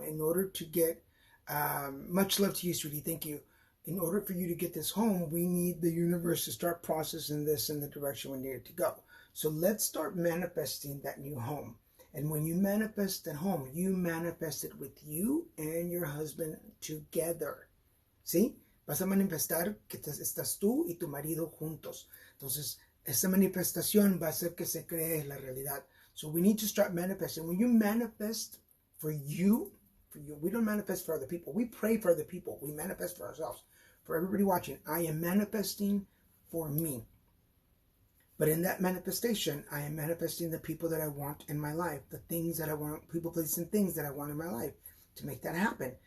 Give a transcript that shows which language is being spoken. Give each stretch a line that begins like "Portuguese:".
English: In order to get, much love to you, sweetie. Thank you. In order for you to get this home, we need the universe to start processing this in the direction we need it to go. So let's start manifesting that new home. And when you manifest that home, you manifest it with you and your husband together.
Spanish: ¿Sí? Vas a manifestar que estás tú y tu marido juntos. Entonces, esa manifestación va a hacer que se cree la realidad.
English: So we need to start manifesting. When you manifest for you, we don't manifest for other people. We pray for other people. We manifest for ourselves. For everybody watching, I am manifesting for me. But in that manifestation, I am manifesting the people that I want in my life, the things that I want, people, places, and things that I want in my life to make that happen.